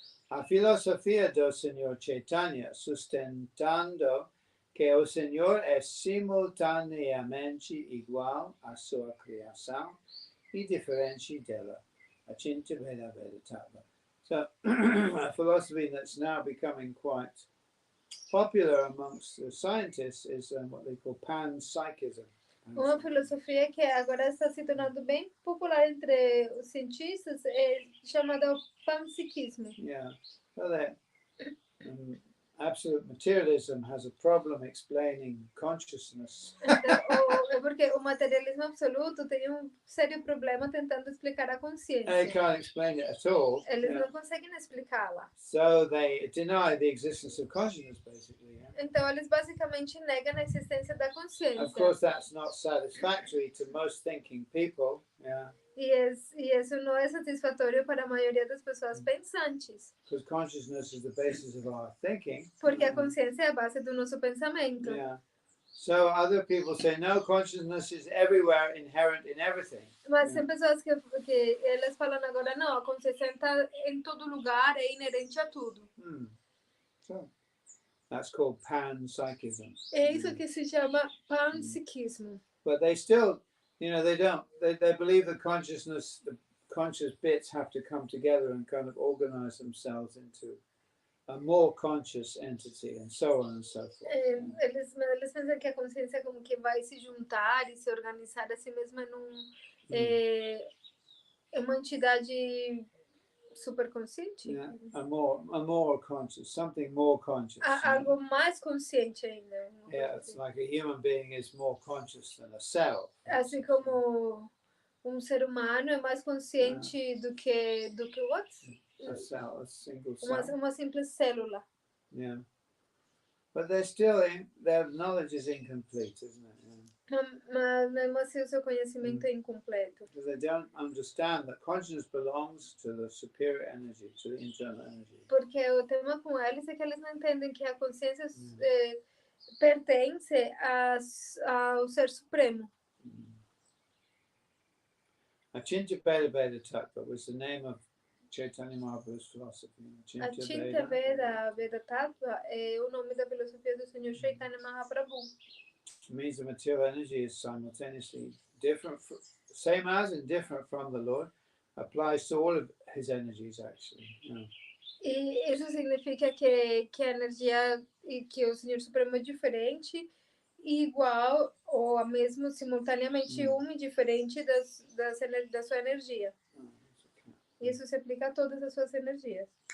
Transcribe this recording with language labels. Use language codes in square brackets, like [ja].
[pt] A filosofia do Senhor Chaitanya, sustentando que o Senhor é simultaneamente igual à sua criação e diferente dela. [sa] Achinta Veda Vedatava. [en] So, a philosophy that's now becoming quite popular amongst the scientists is what they call panpsychism. [pt] Uma filosofia que agora está se tornando bem popular entre os cientistas é chamada panpsiquismo. [en] Yeah. So that absolute materialism has a problem explaining consciousness. [pt] Então, é porque o materialismo absoluto tem sério problema tentando explicar a [en] They [pt] consciência. [en] can't explain it at all. [pt] Eles não conseguem explicá-la. [en] So they deny the existence of consciousness, basically. Yeah? [pt] Então, eles basicamente negam a existência da consciência. [en] Of course, that's not satisfactory to most thinking people. Yeah. [pt] E isso não é satisfatório para a maioria das pessoas pensantes. [en] Because consciousness is the basis of our thinking. [pt] Porque a consciência é a base do nosso pensamento. [en] Yeah. So other people say, no, consciousness is everywhere, inherent in everything. [pt] Mas tem pessoas que elas falam agora, não, a consciência está em todo lugar, é inerente a tudo. [en] So that's called panpsychism. [pt] É isso que se chama panpsiquismo. [en] But they still, they believe the conscious bits have to come together and kind of organize themselves into a more conscious entity, and so on and so forth. [pt] Eles pensam que a consciência como que vai se juntar e se organizar a si mesma em uma entidade superconsciente. [en] Yeah, a more conscious, something more conscious. [pt] Algo mais consciente ainda. [en] Yeah, it's like a human being is more conscious than a cell. [pt] Assim como ser humano é mais consciente do que [en] what? A cell, a single cell. [pt] Uma simples célula. [en] Yeah. But their knowledge is incomplete, isn't it? [pt] Mas mesmo assim o seu conhecimento é incompleto. [en] Because they don't understand that consciousness belongs to the superior energy, to the internal energy. [pt] Porque o tema com eles é que eles não entendem que a consciência pertence ao ser supremo. [en] Achintya Veda Tattva was the name of Chaitanya Mahaprabhu's philosophy. [pt] Achintya Veda Tattva é o nome da filosofia do Senhor Chaitanya Mahaprabhu. [en] It means the material energy is simultaneously different, same as and different from the Lord, applies to all of his energies actually. [pt] E isso significa que a energia e que o Senhor Supremo é diferente, igual ou a mesmo simultaneamente uma e diferente da sua energia. Isso se aplica a todas as suas energias.